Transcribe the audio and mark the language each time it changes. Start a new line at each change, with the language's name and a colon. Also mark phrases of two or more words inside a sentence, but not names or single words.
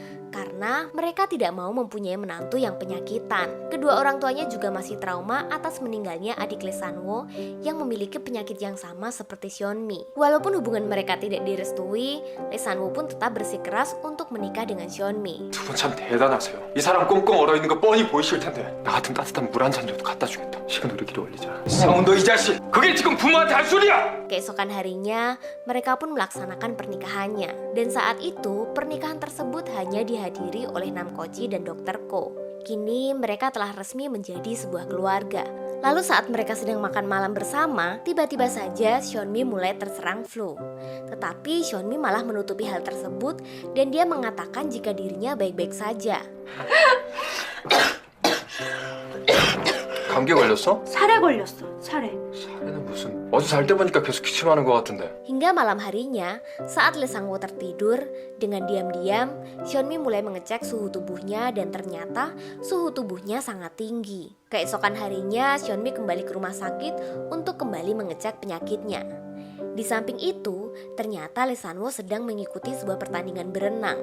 Indonesian: karena mereka tidak mau mempunyai menantu yang penyakitan. Kedua orang tuanya juga masih trauma atas meninggalnya adik Lee San-woo yang memiliki penyakit yang sama seperti Seonmi. Walaupun hubungan mereka tidak direstui, Lee San-woo pun tetap bersikeras untuk menikah dengan Seonmi.
Korean: 두 분 참 대단하세요. 이 사람 꽁꽁 얼어있는 거 뻔히 보이실 텐데 나 같은 따뜻한 물 한 잔이라도 갖다 주겠다. 식은 우리끼리 올리자. 상훈도 이 자식! 그게 지금 부모한테 할 소리야!
Indonesian: Keesokan harinya, mereka pun melaksanakan pernikahannya. Dan saat itu, pernikahan tersebut hanya dihadiri oleh Nam Ko-ji dan Dr. Ko. Kini mereka telah resmi menjadi sebuah keluarga. Lalu saat mereka sedang makan malam bersama, tiba-tiba saja Seonmi mulai terserang flu. Tetapi Seonmi malah menutupi hal tersebut dan dia mengatakan jika dirinya baik-baik saja.
Korean: 감기 걸렸어? 살에 걸렸어. 살에. 사례는 무슨 어제 잘 때 보니까 계속 기침하는 것 같은데.
Indonesian: Hingga malam harinya, saat Lee Sang-woo tertidur, dengan diam-diam, Seonmi mulai mengecek suhu tubuhnya dan ternyata suhu tubuhnya sangat tinggi. Keesokan harinya, Seonmi kembali ke rumah sakit untuk kembali mengecek penyakitnya. Di samping itu, ternyata Lee San-woo sedang mengikuti sebuah pertandingan berenang.